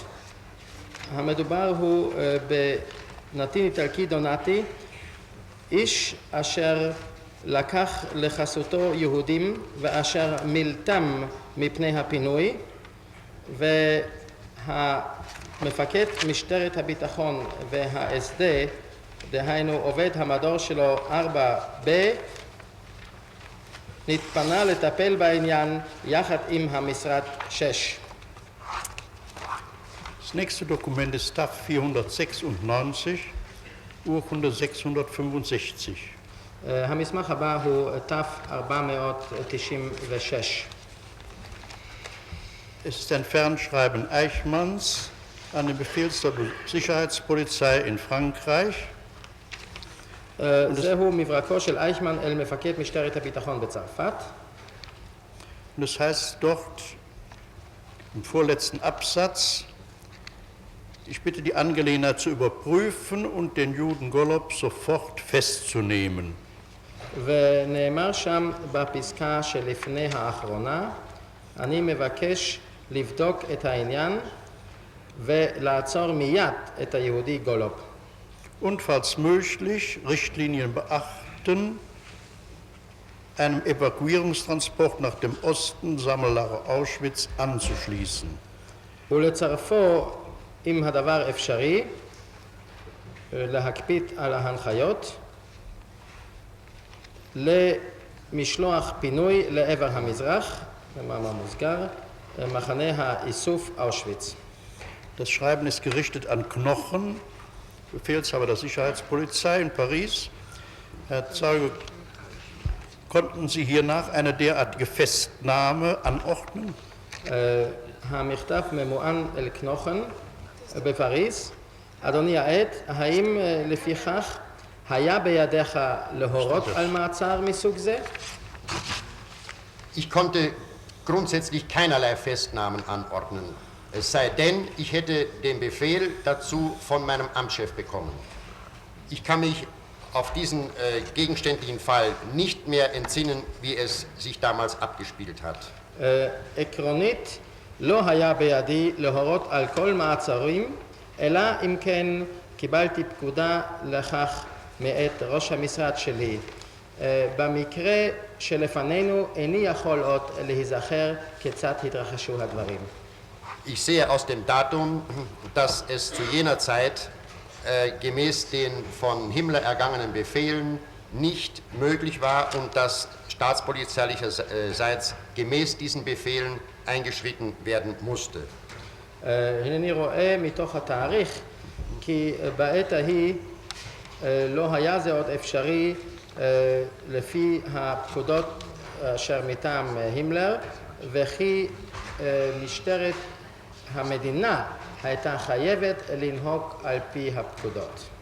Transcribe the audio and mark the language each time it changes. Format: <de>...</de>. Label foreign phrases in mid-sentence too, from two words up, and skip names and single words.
<he>המדובר הוא בנתין איטלקי דונטי, איש אשר לקח לחסותו יהודים ואשר מילתם מפני הפינוי, והמפקד משטרת הביטחון והSD, דהיינו עובד המדור שלו 4B, נתפנה לטפל בעניין יחד עם המשרד 6.</he> <de>Das nächste Dokument ist TAF 496, Urkunde 665.</de> <he>המסמך הבא הוא תף 496.</he> <de>Es ist ein Fernschreiben Eichmanns an den Befehlshaber der Sicherheitspolizei in Frankreich.</de> <he>זהו מברקו של אייכמן אל מפקד משטרת הביטחון בצרפת.</he> <de>Und das heißt dort im vorletzten Absatz, ich bitte die Angelegenheit zu überprüfen und den Juden Golob sofort festzunehmen.</de> <he>ונאמר שם בפסקה שלפני האחרונה, אני מבקש לבדוק את העניין ולעצור מיד את היהודי גולוב.</he> <de>Und falls möglich Richtlinien beachten, einem Evakuierungstransport nach dem Osten, Sammellager Auschwitz, anzuschließen.</de> <he>ולצרפו, אם הדבר אפשרי, להקפיד על ההנחיות, למשלוח פינוי לעבר המזרח, במאמר מוסגר, מחנה האיסוף אושוויץ.</he> <de>Das Schreiben ist gerichtet an Knochen, Befehlshaber der Sicherheitspolizei in Paris. Herr Zeuge, konnten Sie hiernach eine derartige Festnahme anordnen?</de> <he>המכתב ממוען אל קנוכן בפריז. אדוני העד, האם לפיכך היה בידיך להורות על מעצר מסוג זה?</he> <de>Ich konnte grundsätzlich keinerlei Festnahmen anordnen, es sei denn, ich hätte den Befehl dazu von meinem Amtschef bekommen. Ich kann mich auf diesen gegenständlichen Fall nicht mehr entsinnen, wie es sich damals abgespielt hat.</de> <he>עקרונית, לא היה בידי להורות על כל מעצרים, אלא אם כן קיבלתי פקודה לכך מאת ראש המשרד שלי. במקרה שלפנינו איני יכול עוד להיזכר כיצד התרחשו הדברים.</he> <de>Ich sehe aus dem Datum, dass es zu jener Zeit gemäß den von Himmler ergangenen Befehlen nicht möglich war und dass staatspolizeilicherseits gemäß diesen Befehlen eingeschritten werden musste.</de> <he>הנני רואה מתוך התאריך כי בעת ההיא לא היה זה עוד אפשרי לפי הפקודות אשר מטעם הימלר, וכי משטרת המדינה הייתה חייבת לנהוג על פי הפקודות.</he>